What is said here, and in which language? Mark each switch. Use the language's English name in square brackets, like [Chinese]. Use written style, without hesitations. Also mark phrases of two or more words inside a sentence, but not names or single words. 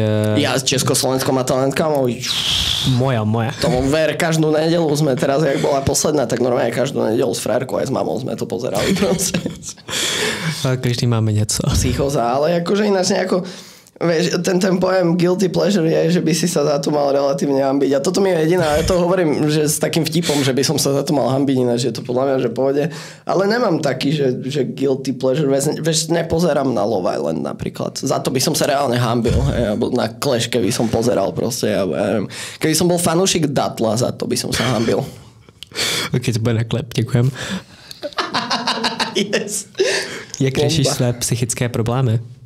[Slovak] Ja s Československou a talentka Moja. Tomu ver, každú nedelu sme teraz, jak bola posledná, tak normálne každú nedelu s frérkou aj s mamou sme to pozerali. [Czech] Každý máme něco. [Slovak] Psychoza, ale akože ináč nejako, vieš, ten pojem [English] guilty pleasure [Slovak] je, že by si sa za to mal relatívne hambiť. A toto mi je jediná, ja to hovorím, že s takým vtipom, že by som sa za to mal hambiť, ináč je to podľa mňa, že pohode. Ale nemám taký, že [English] guilty pleasure, [Slovak] vieš, nepozerám na Love Island napríklad. Za to by som sa reálne hambil. Alebo na Clash, keby som pozeral proste. Ja neviem. Keby som bol fanúšik Datla, za to by som sa hambil. Ok, to bude na klep, děkujem. [English] Yes. [Czech] Jak řešíš své psychické problémy?